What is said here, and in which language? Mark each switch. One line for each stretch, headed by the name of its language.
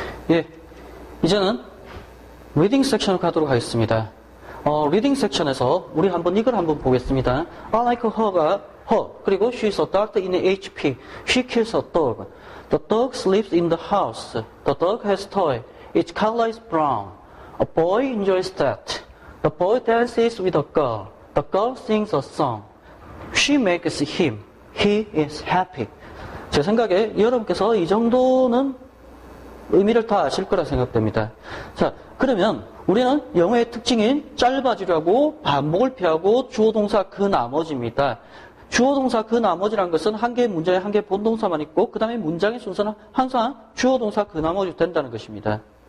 Korean: 예, 이제는 리딩 섹션을 가도록 하겠습니다. 리딩 섹션에서 우리 이걸 한번 보겠습니다.
English: I like her가 her, 그리고 she's a doctor in HP. She kills a dog. The dog sleeps in the house. The dog has toy. Its color is brown. A boy enjoys that. The boy dances with a girl. The girl sings a song. She makes him. He is happy.
Korean: 제 생각에 여러분께서 이 정도는 의미를 다 아실 거라 생각됩니다. 자, 그러면 우리는 영어의 특징인 짧아지려고 반복을 피하고 주어 동사 그 나머지입니다. 주어 동사 그 나머지라는 것은 한 개의 문장에 한 개의 본동사만 있고 그 다음에 문장의 순서는 항상 주어 동사 그 나머지 된다는 것입니다.